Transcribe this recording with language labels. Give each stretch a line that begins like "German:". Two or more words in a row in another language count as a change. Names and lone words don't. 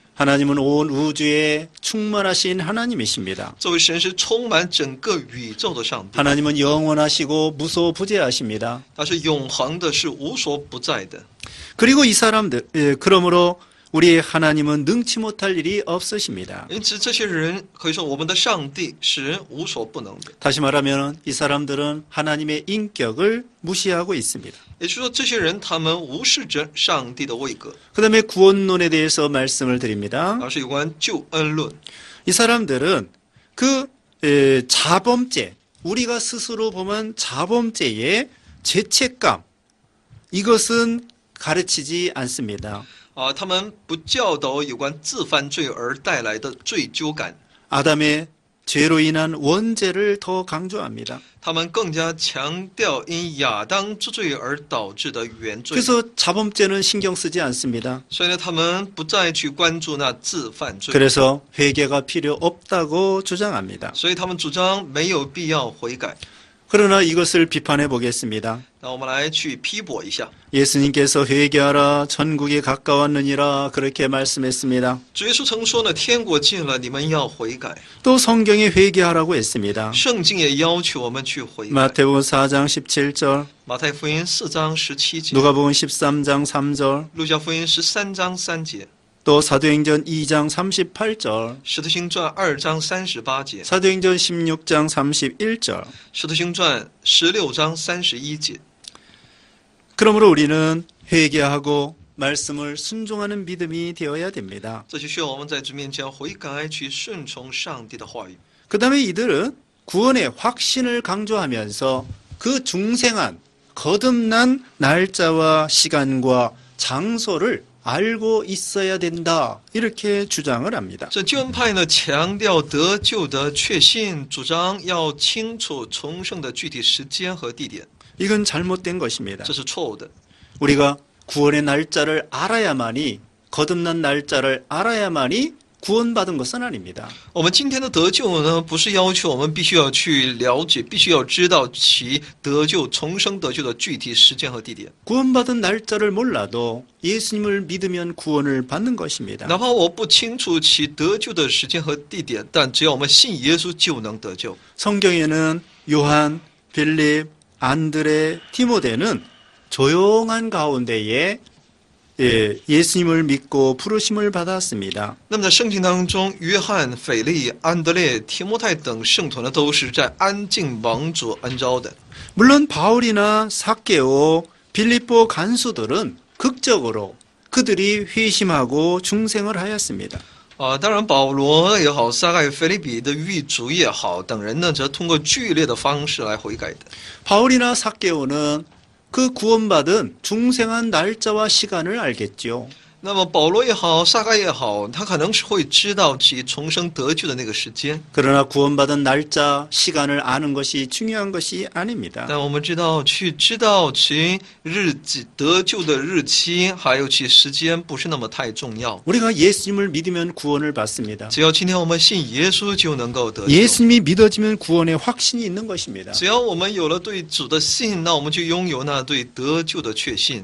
Korean: 하나님은 온 우주에 충만하신 하나님이십니다.
Chinese: 作为神是充满整个宇宙的上帝，
Korean: 하나님은 영원하시고 무소부재하십니다.
Chinese: 他是永恒的，是无所不在的。
Korean: 그리고 이 사람들, 그러므로 우리 하나님은 능치 못할 일이 없으십니다.
Chinese: 因此，这些人可以说，我们的上帝是无所不能的。
Korean: 다시 말하면 이 사람들은 하나님의 인격을 무시하고 있습니다.
Chinese: 也就是说，这些人他们无视着上帝的位格，
Korean: 그 다음에 구원론에 대해서 말씀을 드립니다.
Chinese: 而是有关救恩论。
Korean: 이 사람들은 그 자범죄, 우리가 스스로 보면 자범죄의 죄책감, 이것은 가르치지 않습니다.
Chinese: 他们不教导有关自犯罪而带来的罪疚感，
Korean: 아담의 죄로 인한 원죄를 더 강조합니다.
Chinese: 他们更加强调因亚当之罪而导致的原罪。
Korean: 그래서 자범죄는 신경 쓰지 않습니다.
Chinese: 所以呢，他们不再去关注那自犯罪，
Korean: 그래서 회개가 필요 없다고 주장합니다.
Chinese: 所以他们主张没有必要悔改。
Korean: 그러나 이것을 비판해 보겠습니다.
Chinese: 那我们来去批驳一下，
Korean: 예수님께서 회개하라 천국이 가까웠느니라 그렇게 말씀했습니다.
Chinese: 主耶稣曾说呢，天国近了，你们要悔改。
Korean: 또 성경에 회개하라고 했습니다.
Chinese: 圣经也要求我们去悔改。
Korean: 마태복음 4장 17절,
Chinese: 马太福音4章17节，
Korean: 누가복음 13장 3절,
Chinese: 路加福音13章3节，
Korean: 또 사도행전 2장 38절,
Chinese: 使徒行传2章38节，
Korean: 사도행전 16장 31절.
Chinese: 使徒行传16章31节。
Korean: 그러므로 우리는 회개하고 말씀을 순종하는 믿음이 되어야 됩니다.
Chinese: 这就需要我们在主面前悔改，去顺从上帝的话语。
Korean: 그 다음에 이들은 구원의 확신을 강조하면서 그 중생한 거듭난 날짜와 시간과 장소를 알고 있어야 된다. 이렇게 주장을 합니다.
Chinese: 这救恩派呢，强调得救的确信，主张要清楚重生的具体时间和地点，
Korean: 이건 잘못된 것입니다.
Chinese: 这是错误的。
Korean: 우리가 구원의 날짜를 알아야만이 거듭난 날짜를 알아야만이 구원받은 것은 아닙니다.
Chinese: 我们今天的得救呢，不是要求我们必须要去了解，必须要知道其得救、重生得救的具体时间和地点。
Korean: 구원받은 날짜를 몰라도 예수님을 믿으면 구원을 받는 것입니다.
Chinese: 哪怕我不清楚其得救的时间和地点，但只要我们信耶稣，就能得救。
Korean: 성경에는 요한, 빌립, 안드레, 디모데는 조용한 가운데에 예수님을 믿고 부르심을 받았습니다.
Chinese: 那么在圣经当中，约翰、腓力、安德烈、提摩太等圣徒呢，都是在安静蒙主恩召的。
Korean: 물론 바울이나 삭개오, 빌립보 간수들은 극적으로 그들이 회심하고 중생을 하였습니다.
Chinese: 当然，保罗也好，撒该、腓利比的狱卒也好，等人呢，则通过剧烈的方式来悔改的。
Korean: 바울이나 삭개오는 그 구원받은 중생한 날짜와 시간을 알겠죠.
Chinese: 那么保罗也好，撒该也好，他可能是会知道其重生得救的那个时间。
Korean: 그러나 구원받은 날짜, 시간을 아는 것이 중요한 것이 아닙니다.
Chinese: 但我们知道其日期得救的日期，还有其时间，不是那么太重要。
Korean: 우리가 예수님을 믿으면 구원을 받습니다.
Chinese: 只要今天我们信耶稣，就能够得救。
Korean: 예수님이 믿어지면 구원의 확신이 있는 것입니다.
Chinese: 只要我们有了对主的信，那我们就拥有那对得救的确信。